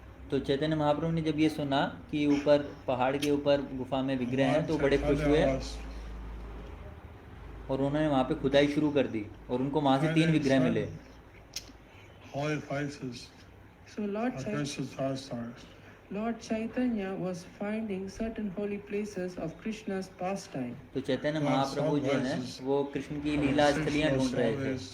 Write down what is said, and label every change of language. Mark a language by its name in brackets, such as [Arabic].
[Hindi] तो चैतन्य महाप्रभु ने जब ये सुना कि ऊपर पहाड़ के ऊपर गुफा में विग्रह हैं तो बड़े खुश हुए और उन्होंने वहाँ पे खुदाई शुरू कर दी और उनको वहाँ से 3 विग्रह मिले। [English] Holy places So of Krishna's pastimes. Lord Chaitanya was finding certain holy places of Krishna's pastime. [Hindi] तो चैतन्य महाप्रभु जो है वो कृष्ण की लीला स्थलियाँ ढूंढ रहे थे।